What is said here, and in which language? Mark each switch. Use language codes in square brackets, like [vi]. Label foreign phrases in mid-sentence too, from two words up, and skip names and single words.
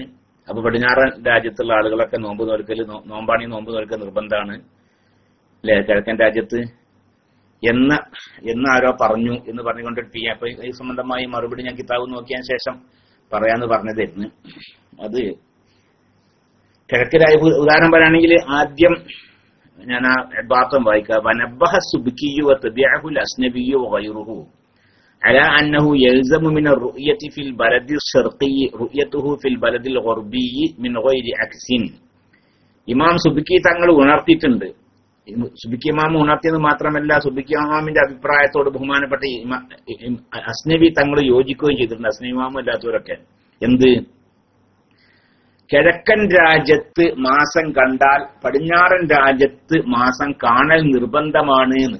[ml] അപ്പൊ പടിഞ്ഞാറൻ രാജ്യത്തുള്ള ആളുകളൊക്കെ നോമ്പ് നോൽക്കൽ നിർബന്ധമാണ് അല്ലെ കിഴക്കൻ രാജ്യത്ത് എന്ന് ആരോ പറഞ്ഞു എന്ന് പറഞ്ഞുകൊണ്ട് അപ്പൊ ഈ സംബന്ധമായി മറുപടി ഞാൻ കിതാബ് നോക്കിയതിനു ശേഷം പറയാന്ന് പറഞ്ഞതായിരുന്നു. അത് കിഴക്ക് ഉദാഹരണം പറയുകയാണെങ്കിൽ ആദ്യം ഞാൻ ആ ഭാഗം വായിക്കാം. [ar] ونبه السبكي وتبعه الإسنوي وغيره على أنه يلزم من الرؤية في البلد الشرقي رؤيته في البلد الغربي من غير عكس. [ml] ഇമാം സുബ്കി തങ്ങൾ ഉണർത്തിയിട്ടുണ്ട്. സുബ്കി ഇമാം ഉണർത്തിയത് മാത്രമല്ല, സുബ്കി ഇമാമിന്റെ അഭിപ്രായത്തോട് ബഹുമാനപ്പെട്ട അസ്നബി തങ്ങൾ യോജിക്കുകയും ചെയ്തിട്ടുണ്ട്. അസ്നബി ഇമാം അല്ലാത്തവരൊക്കെ എന്ത്, കിഴക്കൻ രാജ്യത്ത് മാസം കണ്ടാൽ പടിഞ്ഞാറൻ രാജ്യത്ത് മാസം കാണൽ നിർബന്ധമാണ് എന്ന്.